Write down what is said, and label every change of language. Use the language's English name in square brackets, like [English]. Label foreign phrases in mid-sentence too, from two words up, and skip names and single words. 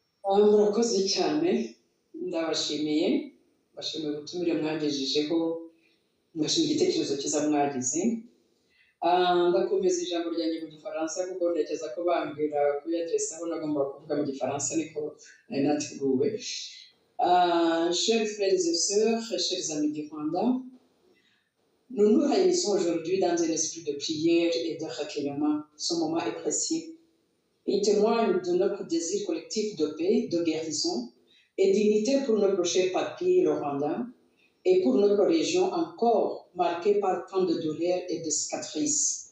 [Kinyarwanda] murakoze cyane ndabashimiye bashimiye ubutumire mwagejejeho mwashimiye igitekerezo cyiza mwagize ndakomeza ijambo ryanjye mu gifaransa kuko ntekereza ko bambwira kuyagezaho nagomba kuvuga mu gifaransa niko nari nateguwe. [French] Chers frères et sœurs, chers amis du Rwanda, nous nous réunissons aujourd'hui dans un esprit de prière et de recueillement. Ce moment est précieux. Il témoigne de notre désir collectif de paix, de guérison et d'unité pour notre cher pays, le Rwanda, et pour notre région encore marquée par tant de douleurs et de cicatrices.